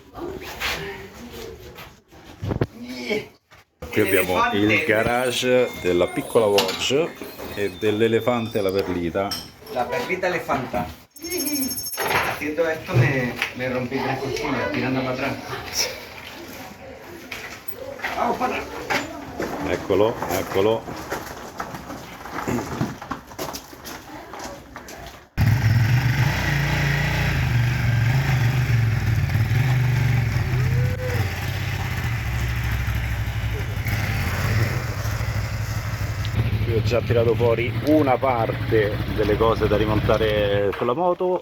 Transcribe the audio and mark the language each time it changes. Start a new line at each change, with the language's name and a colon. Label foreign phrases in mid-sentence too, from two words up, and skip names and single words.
Italian: Qui abbiamo il garage della piccola Watch e dell'elefante alla perlita.
Spanish: La perlita elefanta. Haciendo esto me rompí 3 costillas tirando para atrás. Vamos para atrás.
Italian: Eccolo, eccolo. Io ho già tirato fuori una parte delle cose da rimontare sulla moto.